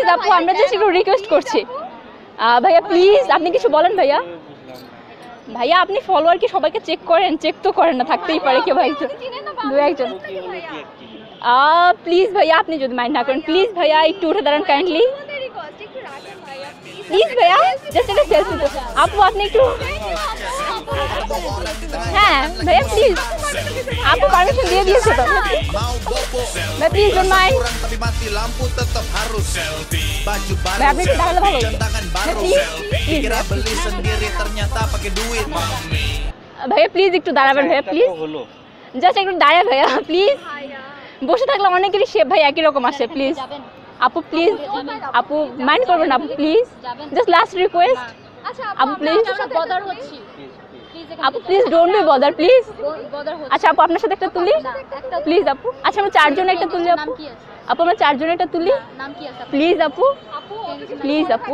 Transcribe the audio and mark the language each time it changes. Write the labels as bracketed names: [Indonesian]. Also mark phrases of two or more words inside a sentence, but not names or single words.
[Bangla] আপু আমরা জাস্ট একটু রিকোয়েস্ট করছি ভাইয়া প্লিজ আপনি কিছু বলেন ভাইয়া ভাইয়া আপনি ফলোয়ার কি সবাইকে চেক করেন চেক তো করেন না থাকতেই পারে কেউ ভাই দু একজন প্লিজ ভাইয়া আপনি যদি মাইন্ড না করেন প্লিজ ভাইয়া একটু উঠে দাঁড়ান [English] kindly please [Bangla] ভাইয়া জাস্ট একটা সেলফি তো আপু আপনি একটু হ্যাঁ ভাইয়া প্লিজ আপু পারমিশন দিয়ে দিয়েছে তো [Indonesian] Mau bobo, [English] ভাই please don't mind [Indonesian] kurang tapi mati lampu tetap harus, baju baru, [Bangla] ভাই আপনি একটু দাঁড়ালে ভালো [Indonesian] jam tangan baru, dikira beli sendiri ternyata pakai duit, [Bangla] ভাইয়া প্লিজ একটু দাঁড়াবেন ভাইয়া প্লিজ হলো জাস্ট একটু দাঁড়ায় ভাইয়া প্লিজ বসে থাকলে অনেকেরই শেপ ভাই একই রকম আসে প্লিজ আপু প্লিজ আপু মাইন্ড করবেন আপু প্লিজ [English] just last request [Bangla] আচ্ছা আপু প্লিজ বদার হচ্ছি আপু [English] please don't be bother please [Bangla] আচ্ছা আপু আপনার সাথে একটা তুলি প্লিজ আপু আচ্ছা আমরা চারজনে একটা তুলি আপু আপু আমরা চারজনে একটা তুলি প্লিজ আপু প্লিজ আপু